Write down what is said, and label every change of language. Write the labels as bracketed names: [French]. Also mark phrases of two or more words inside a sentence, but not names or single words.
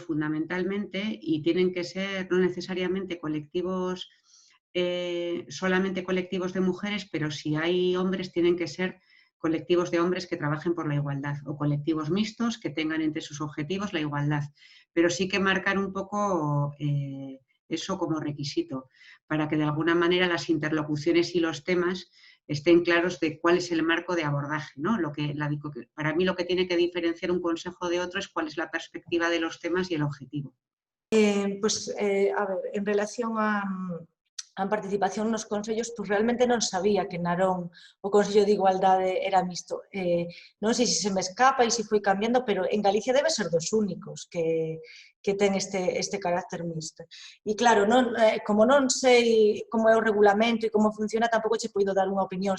[Spanish] fundamentalmente y tienen que ser no necesariamente colectivos, solamente colectivos de mujeres, pero si hay hombres tienen que ser colectivos de hombres que trabajen por la igualdad o colectivos mixtos que tengan entre sus objetivos la igualdad, pero sí que marcar un poco eso como requisito para que de alguna manera las interlocuciones y los temas estén claros de cuál es el marco de abordaje, ¿no? Para mí lo que tiene que diferenciar un consejo de otro es cuál es la perspectiva de los temas y el objetivo. [Galician] A ver, en relación a participación nos consellos, pues realmente non sabía que Narón o Consello de Igualdade era mixto. Non sei se me escapa e se foi cambiando, pero en Galicia debe ser dos únicos que ten este carácter mixto. E claro, como non sei como é o regulamento e como funciona, tampouco che poido dar unha opinión.